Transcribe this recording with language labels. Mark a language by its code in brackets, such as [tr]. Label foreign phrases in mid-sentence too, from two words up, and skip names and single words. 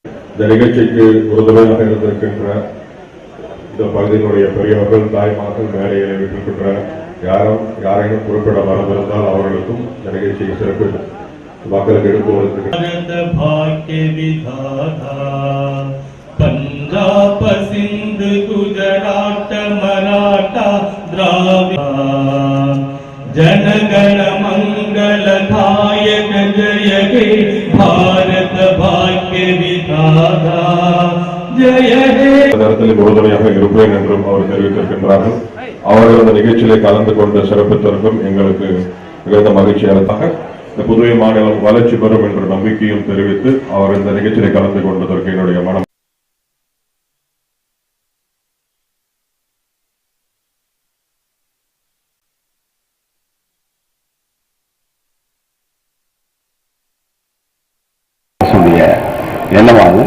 [ta] இந்த நிகழ்ச்சிக்கு உறுதுணையாக இருந்திருக்கின்ற இந்த பகுதியினுடைய பெரியவர்கள் தாய்மார்கள் மேடைகளை விட்டிருக்கின்ற யாரையும் குறிப்பிட மறந்திருந்தால் அவர்களுக்கும் இந்த நிகழ்ச்சியை சிறப்பு மக்களுக்கு எடுத்து [bn] পঞ্জাব সিন্ধু গুজরাট মরাঠা দ্রাবিড় জনগণ মঙ্গল দায়ক জয় হে ভারত ভাগ্য বিধাতা জয় হে [ta] நேரத்தில் உறுதுணையாக இருப்பேன் என்றும் அவர் தெரிவித்திருக்கின்றார்கள். அவர்கள் இந்த நிகழ்ச்சியிலே கலந்து கொண்டு சிறப்பித்திருக்கும் எங்களுக்கு மிகுந்த மகிழ்ச்சியாக இந்த புதுவை மாநிலம் வளர்ச்சி பெறும் என்ற நம்பிக்கையும் தெரிவித்து அவர் இந்த நிகழ்ச்சியிலே கலந்து கொண்டதற்கு என்னுடைய மனம் எண்ணமாகும்.